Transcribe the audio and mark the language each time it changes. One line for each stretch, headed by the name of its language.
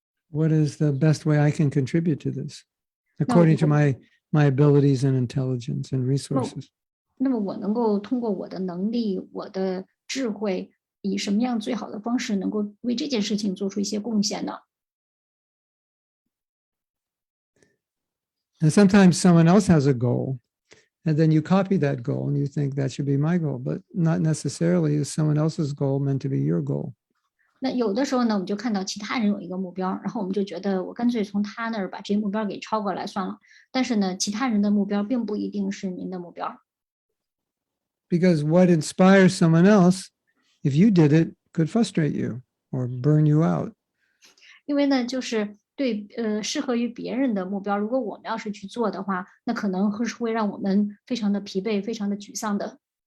English: What is the best way I can contribute to this, according to my abilities and intelligence and resources?
Chinese: 那么我能够通过我的能力、我的智慧，以什么样最好的方式，能够为这件事情做出一些贡献呢？
English: And sometimes someone else has a goal, and then you copy that goal and you think that should be my goal, but not necessarily is someone else's goal meant to be your goal.
Chinese: 那有的时候呢，我们就看到其他人有一个目标，然后我们就觉得我干脆从他那儿把这个目标给抄过来算了。但是呢，其他人的目标并不一定是您的目标。
English: Because what inspires someone else, if you did it, could frustrate you or burn you out.
Chinese: 因为呢，就是对适合于别人的目标，如果我们要是去做的话，那可能会让我们非常的疲惫，非常的沮丧的。